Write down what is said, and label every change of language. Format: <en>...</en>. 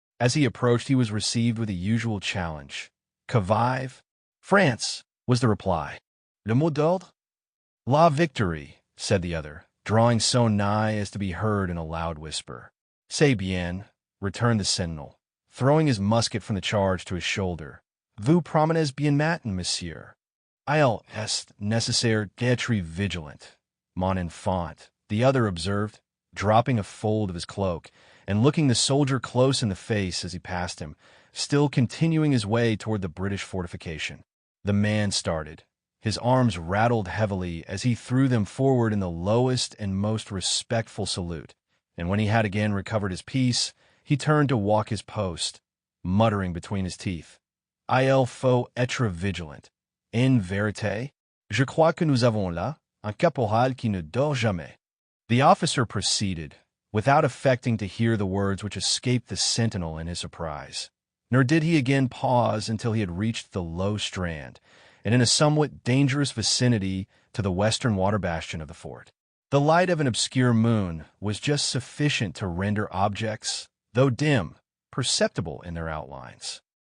<en>As he approached, he was received with the usual challenge.</en> <fr>Que vive?</fr> <en>France, was the reply.</en> <fr>Le mot d'ordre? La victory,</fr> <en>said the other, drawing so nigh as to be heard in a loud whisper.</en> <fr>C'est bien,</fr> <en>returned the sentinel, throwing his musket from the charge to his shoulder.</en> <fr>Vous promenez bien matin, monsieur. Il est nécessaire d'être vigilant, mon enfant,</fr> <en>the other observed, dropping a fold of his cloak, and looking the soldier close in the face as he passed him, still continuing his way toward the British fortification. The man started. His arms rattled heavily as he threw them forward in the lowest and most respectful salute, and when he had again recovered his peace, he turned to walk his post, muttering between his teeth,</en> <fr>Il faut être vigilant. En vérité, je crois que nous avons là un caporal qui ne dort jamais.</fr> <en>The officer proceeded, without affecting to hear the words which escaped the sentinel in his surprise. Nor did he again pause until he had reached the low strand, and in a somewhat dangerous vicinity to the western water bastion of the fort. The light of an obscure moon was just sufficient to render objects, though dim, perceptible in their outlines.</en>